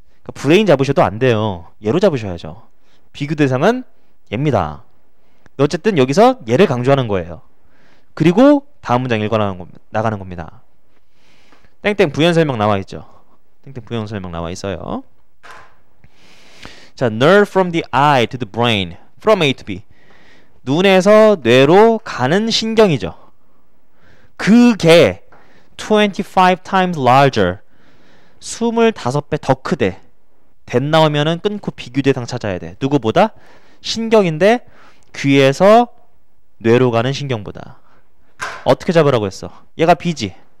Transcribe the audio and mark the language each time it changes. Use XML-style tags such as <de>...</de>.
<ko>그러니까 브레인 잡으셔도 안 돼요. 얘로 잡으셔야죠. 비교 대상은 얘입니다. 어쨌든 여기서 얘를 강조하는 거예요. 그리고 다음 문장 나가는 겁니다. 땡땡 부연 설명 나와 있죠. 땡땡 부연 설명 나와 있어요.</ko> <en>자, nerve from the eye to the brain, from A to B.</en> <ko>눈에서 뇌로 가는 신경이죠. 그게</ko> <en>25 times larger</en> <ko>25배 더 크대. 된 나오면은 끊고 비교 대상 찾아야 돼. 누구보다? 신경인데 귀에서 뇌로 가는 신경보다. 어떻게 잡으라고 했어? 얘가 B지.</ko>